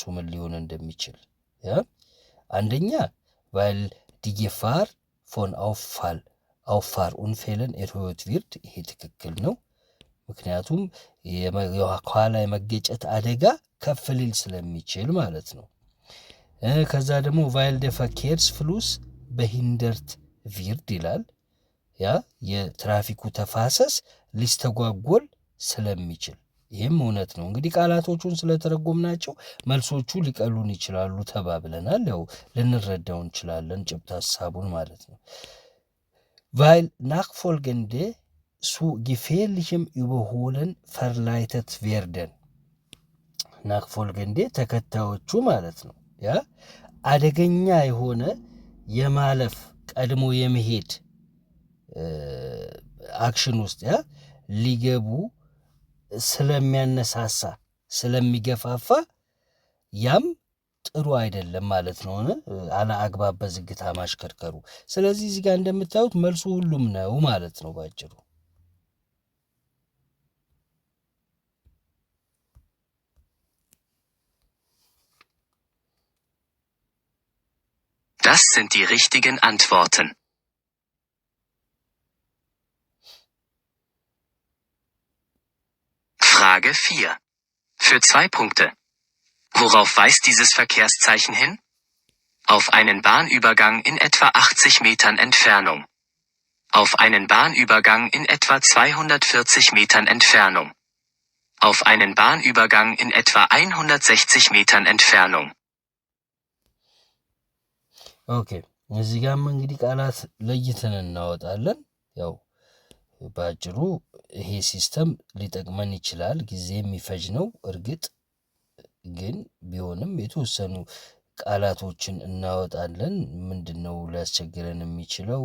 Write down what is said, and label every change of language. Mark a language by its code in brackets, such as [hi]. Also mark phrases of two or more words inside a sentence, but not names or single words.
[am] ምን ሊሆን እንደሚችል። አንደኛ [de] weil die Gefahr von Auffahrunfällen erhöht wird፣ [am] ይሄ ትክክል ነው። ምክንያቱም ከኋላ የመገጨት አደጋ ከፍ ሊል ስለሚችል ማለት ነው። ከዛ ደግሞ [de] weil der Verkehrsfluss behindert wird [am] ይላል። ያ የትራፊኩ ተፋሰስ ሊስተጓጎል ስለሚችል ይህም እውነት ነው። እንግዲህ ቃላቶቹን ስለተረጎምናቸው መልሶቹ ሊቀሉን ይችላሉ ተባብለናል። ያው ልንረዳው እንችላለን ጭብጥ ሀሳቡን ማለት ነው። [de] weil nachfolgende zu gefährlichem Überholen verleitet werden nachfolgende [am] ተከታዮቹ ማለት ነው ያ አደገኛ የሆነ የማለፍ ቀድሞ የመሄድ አክሽን ውስጥ ያ ሊገቡ ስለሚያነሳሳ ስለሚገፋፋ ያም ጥሩ አይደለም ማለት ነው። አለ አግባብ በዝግታ ማሽከርከሩ። ስለዚህ እዚህ ጋር እንደምታዩት መልሱ ሁሉም ነው ማለት ነው ባጭሩ። [de] Das sind die richtigen Antworten. Frage 4. Für 2 Punkte. Worauf weist dieses Verkehrszeichen hin? Auf einen Bahnübergang in etwa 80 Metern Entfernung. Auf einen Bahnübergang in etwa 240 Metern Entfernung. Auf einen Bahnübergang in etwa 160 Metern Entfernung. [am] ኦኬ እዚህ ጋርም እንግዲህ ቃላት ለይተን እናወጣለን። ያው በአጭሩ ይሄ ሲስተም ሊጠቅመን ይችላል። ጊዜ የሚፈጅ ነው እርግጥ ግን ቢሆንም የተወሰኑ ቃላቶችን እናወጣለን። ምንድን ነው ሊያስቸግረን የሚችለው?